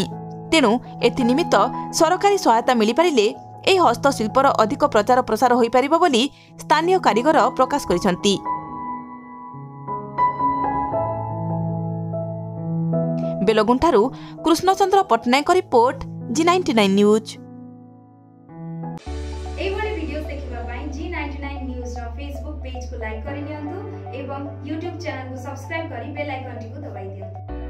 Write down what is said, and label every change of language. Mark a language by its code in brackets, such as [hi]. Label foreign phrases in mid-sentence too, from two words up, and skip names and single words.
[or] ତେଣୁ ଏଥିନିମିତ୍ତ ସରକାରୀ ସହାୟତା ମିଳିପାରିଲେ ଏହି ହସ୍ତଶିଳ୍ପର ଅଧିକ ପ୍ରଚାର ପ୍ରସାର ହୋଇପାରିବ ବୋଲି ସ୍ଥାନୀୟ କାରିଗର ପ୍ରକାଶ କରିଛନ୍ତି। ବେଲଗୁଣ୍ଠାରୁ କୃଷ୍ଣଚନ୍ଦ୍ର ପଟ୍ଟନାୟକ ରିପୋର୍ଟ G99 ନ୍ୟୁଜ୍। ଏଇଭଳି ଭିଡିଓ ଦେଖିବା ପାଇଁ G99 ନ୍ୟୁଜ୍ ର ଫେସବୁକ ପେଜ କୁ ଲାଇକ କରି ନିଅନ୍ତୁ ଏବଂ YouTube ଚ୍ୟାନେଲ କୁ ସବସ୍କ୍ରାଇବ କରି ବେଲ ଆଇକନ ଟି କୁ ଦବାଇ ଦିଅନ୍ତୁ।